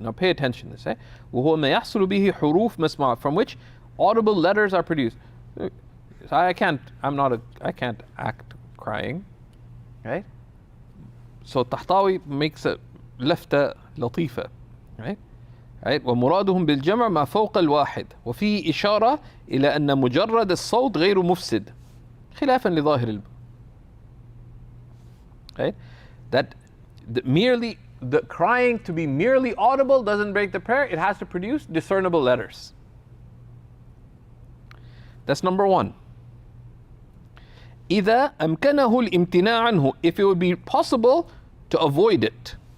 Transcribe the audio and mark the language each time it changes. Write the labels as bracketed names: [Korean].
[English] Now pay attention to this, eh? [Arabic] وهو ما يحصل به حروف مسموعة, [English] from which audible letters are produced. So I can't act crying, right? So Tahtawi makes a [Arabic] لفتة لطيفة, [English] right? Right? [Arabic] ومرادهم بالجمع ما فوق الواحد وفيه إشارة إلى أن مجرد الصوت غير مفسد خلافا لظاهر [English] right? That the crying to be merely audible doesn't break the prayer. It has to produce discernible letters. That's number one. [Arabic] إذا أمكنه الامتناع عنه, [English] if it would be possible to avoid it.